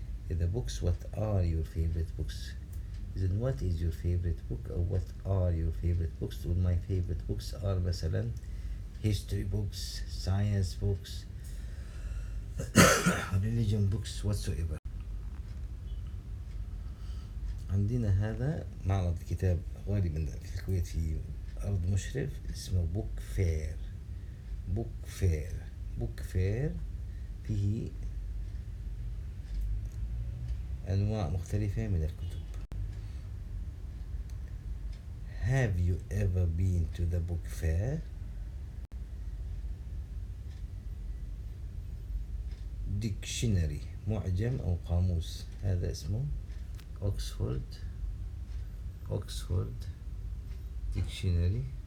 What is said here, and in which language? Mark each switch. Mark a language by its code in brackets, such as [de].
[en] إذا books what are your favorite books؟ إذن what is your favorite book أو what are your favorite books؟ تقول my favorite books are مثلا history books, science books, religion books whatsoever. [ar] عندنا هذا معرض كتاب غالبا في الكويت في أرض مشرف اسمه [en] Book fair. [ar] فيه أنواع مختلفة من الكتب. [en] Have you ever been to the book fair؟ dictionary [ar] معجم أو قاموس، هذا اسمه [en] Oxford Dictionary.